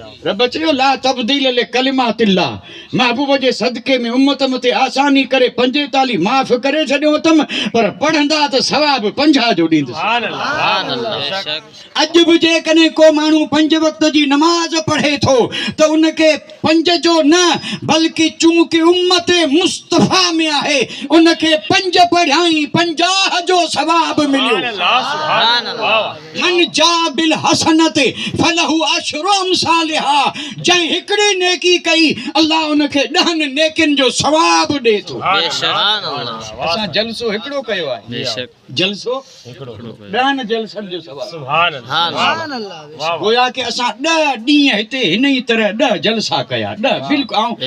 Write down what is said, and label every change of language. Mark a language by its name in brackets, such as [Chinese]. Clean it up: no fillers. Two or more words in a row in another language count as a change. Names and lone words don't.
[Sindhi] रब चयो [Arabic] لا تبديل لكلمات الله, [Sindhi] महबूब जे सदके में उम्मत मथे आसानी करे 45 माफ़ करे छॾियो अथम, पर पढ़ंदा त सवाब 50 जो ॾींदुसि। [Arabic] سبحان الله [Sindhi] बेशक अॼु बि जेकॾहिं को माण्हू 5 वक़्त जी नमाज़ पढ़े थो त उनखे 5 जो न बल्कि चूंकि उम्मत मुस्तफ़ा में आहे उनखे 5 पढ़ाई 50 जो सवाब मिलियो। [Arabic] سبحان الله من جاء بالحسنة فله عشر أمثالها, [Sindhi] जंहिं हिकिड़ी नेकी कई अल्लाह उनखे 10 नेकिन जो सवाब ॾे थो। बेशक असां जलसो हिकिड़ो कयो आहे, बेशक जलसो 10 जलसनि जो सवाब। [Arabic] سبحان الله واه [Sindhi] गोया कि असां 10 ॾींहं हिते हिन ई तरह 10 जलसा कया 10 बिल्कुलु।